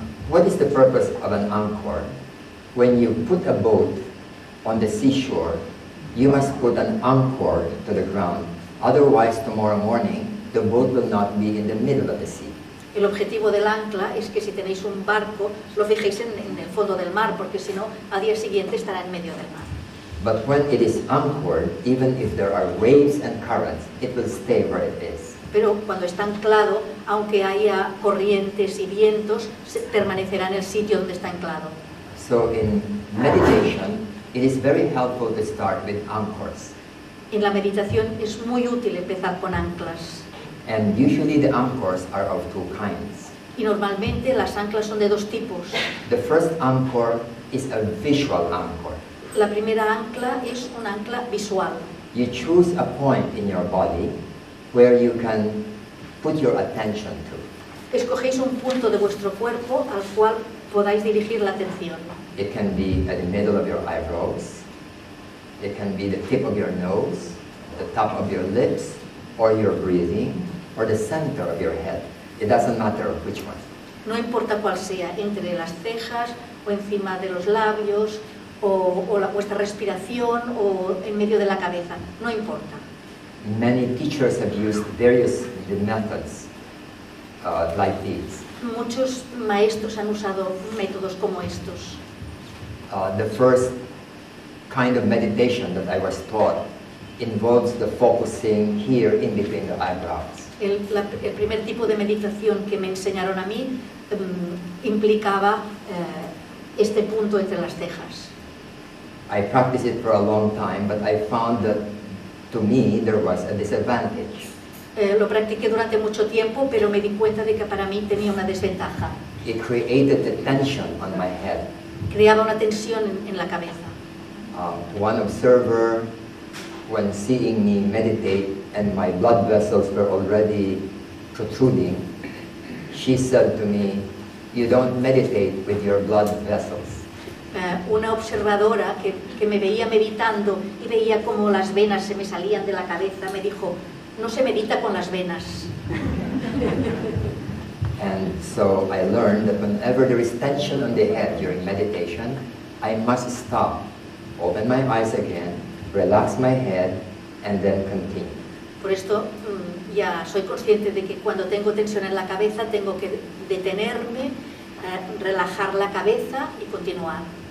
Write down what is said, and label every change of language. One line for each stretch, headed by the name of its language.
English: What is the purpose of an anchor? When you put a boat on the seashore, you must put an anchor to the ground. Otherwise, tomorrow morning, the boat will not be in the middle of the sea.
Spanish: El objetivo del ancla es que si tenéis un barco, lo fijéis en el fondo del mar, porque si no, al día siguiente estará en medio del mar.
English: But when it is anchored, even if there are waves and currents, it will stay where it is.
Spanish: Pero cuando está anclado, aunque haya corrientes y vientos, permanecerá en el sitio donde está anclado.
English: So in meditation, it is very helpful to start with anchors.
Spanish: En la meditación es muy útil empezar con anclas.
English: And usually the anchors are of two kinds.
Spanish: Y normalmente las anclas son de dos tipos.
English: The first anchor is a visual anchor.
Spanish: La primera ancla es un ancla visual.
English: You choose a point in your body where you can put your attention to.
Spanish: Escogéis un punto de vuestro cuerpo al cual podáis dirigir la atención.
English: It can be at the middle of your eyebrows, it can be the tip of your nose, the top of your lips, or your breathing, or the center of your head. It doesn't matter which one.
Spanish: No importa cuál sea, entre las cejas o encima de los labios, o vuestra respiración, o en medio de la cabeza, no importa.
English: Many teachers have used various methods like these.
Spanish: Muchos maestros han usado métodos como estos.
English: The first kind of meditation that I was taught involves the focusing here in between the eyebrows.
Spanish: El primer tipo de meditación que me enseñaron a mí implicaba este punto entre las cejas.
English: I practiced it for a long time, but I found that to me there was a disadvantage.
Spanish: Lo practiqué durante mucho tiempo, pero me di cuenta de que para mí tenía una desventaja.
English: It created the tension on my head.
Spanish: Creaba una tensión en la cabeza.
English: One observer, when seeing me meditate and my blood vessels were already protruding, she said to me, "You don't meditate with your blood vessels."
Spanish: Una observadora que me veía meditando y veía como las venas se me salían de la cabeza, me dijo, no se medita con las venas.
English: And so I learned that whenever there is tension on the head during meditation, I must stop, open my eyes again, relax my head, and then continue.
Spanish: Por esto ya soy consciente de que cuando tengo tensión en la cabeza tengo que detenerme, relajar la cabeza y continuar.